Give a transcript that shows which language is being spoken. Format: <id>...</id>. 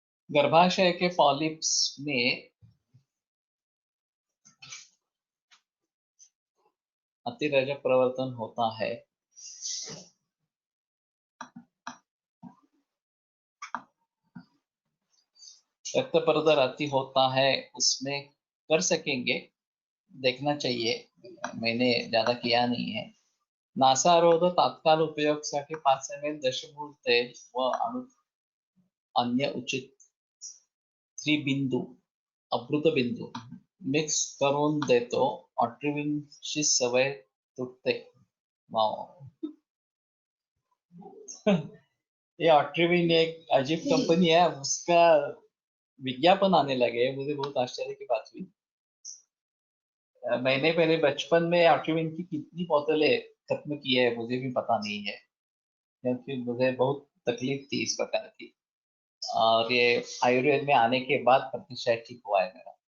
<hi>गर्भाशय के पॉलिप्स में अतिरजक प्रवर्तन होता है। रक्त प्रदर अति होता है, उसमें कर सकेंगे, देखना चाहिए, मैंने ज्यादा किया नहीं है।</hi> <mr>नासारोध तात्काळ उपयोगासाठी 5 ml दशमूल तेल व अन्य उचित त्रिबिंदू अमृतबिंदू मिक्स करून देतो, ऑट्रिविनची सवय तुटते।</mr> <hi>वाव ये ऑट्रिविन एक अजीब कंपनी है, उसका विज्ञापन आने लगे, मुझे बहुत आश्चर्य की बात हुई। मैंने पहले बचपन में ऑट्रिविन की कितनी बोतलें खत्म की है मुझे भी पता नहीं है, क्योंकि मुझे बहुत तकलीफ थी इस प्रकार की, और ये आयुर्वेद में आने के बाद प्रतिशय ठीक हुआ है मेरा।</hi>